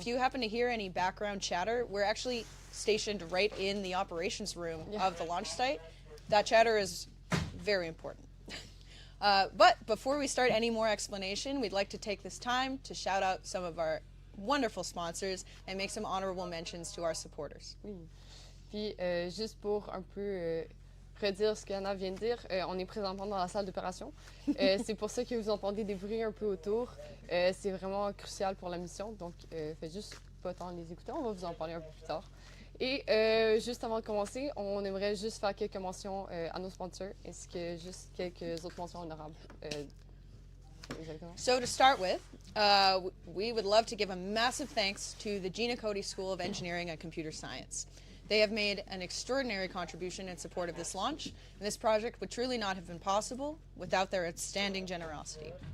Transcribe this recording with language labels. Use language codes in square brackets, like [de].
[en] if you happen to hear any background chatter, we're actually stationed right in the operations room of the launch site. That chatter is very important. But before we start any more explanation, we'd like to take this time to shout out some of our wonderful sponsors and make some honorable mentions to our supporters. [fr] Oui. Puis, juste pour un peu redire ce qu'Anna vient de dire, on est présentement dans la salle d'opération. C'est pour ça que vous entendez des bruits un peu autour. C'est vraiment crucial pour la mission, donc faites juste pas tant les écouter. On va vous en parler un peu plus tard. Et juste avant de commencer, on aimerait juste faire quelques mentions à nos sponsors, ainsi que juste quelques autres mentions honorables. Exactement. [en] So to start with, we would love to give a massive thanks to the Gina Cody School of Engineering and Computer Science. They have made an extraordinary contribution in support of this launch, and this project would truly not have been possible without their outstanding generosity.